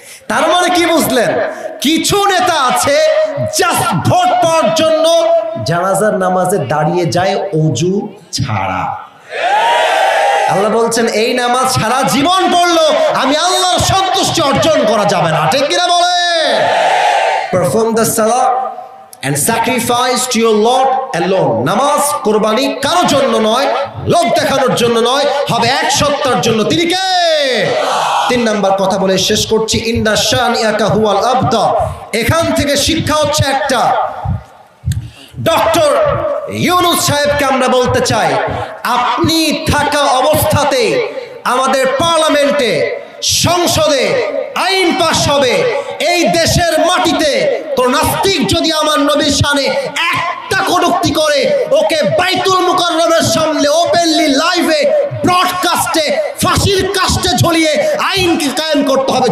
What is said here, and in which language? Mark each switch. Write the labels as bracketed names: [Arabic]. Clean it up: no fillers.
[Bangla] তার মানে কি বুঝলেন? কিছু নেতা আছে জাস্ট ভোট পাওয়ার জন্য জানাজার নামাজে দাঁড়িয়ে যায় অজু ছাড়া। আল্লাহ বলছেন এই নামাজ সারা জীবন পড়লো, আমি আল্লাহর সন্তুষ্টি অর্জন করা যাবে না। ঠিক কিনা বলে? [English] Perform the সালাহ and sacrifice to your Lord alone. [Bangla] নামাজ কোরবানি কারোর জন্য নয়, লোক দেখানোর জন্য নয়, হবে এক সত্তার জন্য। তিনি কে? 3 নাম্বার কথা বলে শেষ করছি, [Arabic] ইন্না শানিআকা হুয়াল আবতার। [Bangla] এখান থেকে শিক্ষা হচ্ছে একটা, ডক্টর ইউনূস সাহেবকে আমরা বলতে চাই, আপনি থাকা অবস্থাতে আমাদের পার্লামেন্টে, সংসদে আইন পাস হবে, এই দেশের মাটিতে তো নাস্তিক যদি আমার নবীর শানে একটা কটূক্তি করে, ওকে বাইতুল মুকাররমের সামনে ওপেনলি লাইভে ব্রডকাস্টে ফাঁসির কাস্টে ঝুলিয়ে আইনকে কায়েম করতে হবে।